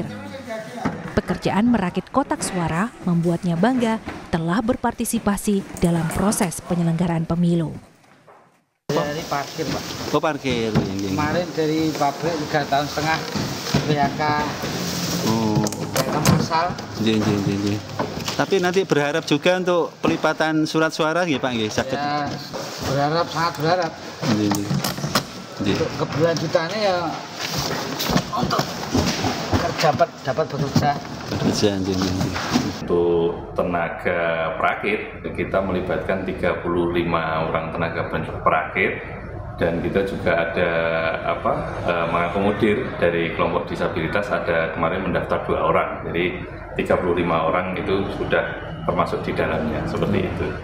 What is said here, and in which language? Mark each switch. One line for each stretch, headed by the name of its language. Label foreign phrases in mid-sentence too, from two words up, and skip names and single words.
Indonesian: Pekerjaan merakit kotak suara membuatnya bangga telah berpartisipasi dalam proses penyelenggaraan pemilu. Dari parkir, Pak. Oh, parkir. Kemarin dari pabrik 3,5 tahun PHK. Oh. PHK massal. Tapi nanti berharap juga untuk pelipatan surat suara nggih, Pak,
Javanese: nggih, saged.
Indonesian: Ya, berharap, sangat berharap. Untuk keberlanjutannya ya untuk dapat bekerja. Untuk tenaga perakit, kita melibatkan 35 orang tenaga perakit, dan kita juga ada mengakomodir dari kelompok disabilitas, ada kemarin mendaftar 2 orang, jadi 35 orang itu sudah termasuk di dalamnya, seperti itu.